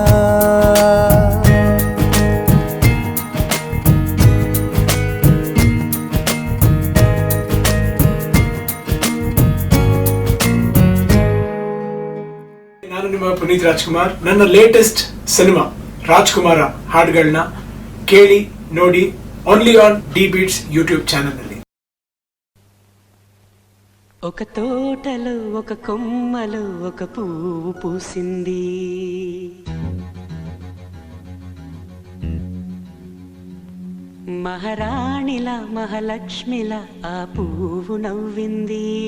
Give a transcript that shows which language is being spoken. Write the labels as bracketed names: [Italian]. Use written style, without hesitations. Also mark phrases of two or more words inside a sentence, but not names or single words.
[Kannada] ನಾನು ನಿಮ್ಮ ಪುನೀತ್ ರಾಜ್ಕುಮಾರ್. ನನ್ನ [English] latest cinema [Kannada] ರಾಜ್ಕುಮಾರ ಹಾಡುಗಳನ್ನ ಕೇಳಿ ನೋಡಿ [English] only on [Kannada] ಡಿ ಬೀಟ್ಸ್ [English] YouTube channel [Kannada] ನಲ್ಲಿ. [Telugu] ఒక తోటలో ఒక కొమ్మలో ఒక పువ్వు పూసింది, మహారాణిలా మహాలక్ష్మిలా ఆ పువ్వు నవ్వింది.